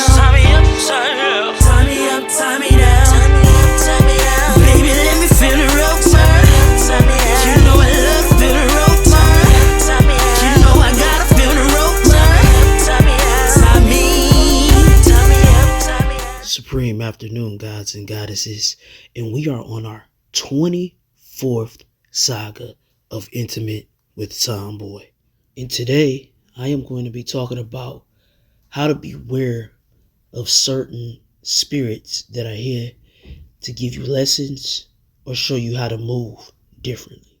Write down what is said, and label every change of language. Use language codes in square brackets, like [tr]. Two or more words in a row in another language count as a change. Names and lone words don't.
[en] Just tie me up, tie me down. Tie me up, tie me down. Tie me up, tie me down. Baby, let me feel the rope burn. Tie me down. You know I love to feel the rope burn. Tie me down. You know I gotta feel the rope burn. Tie me down. Tie me. Tie me up, tie me down. Supreme afternoon, gods and goddesses, and we are on our 24th saga of Intimate with Tom Boi. And today, I am going to be talking about how to beware of certain spirits that are here to give you lessons or show you how to move differently.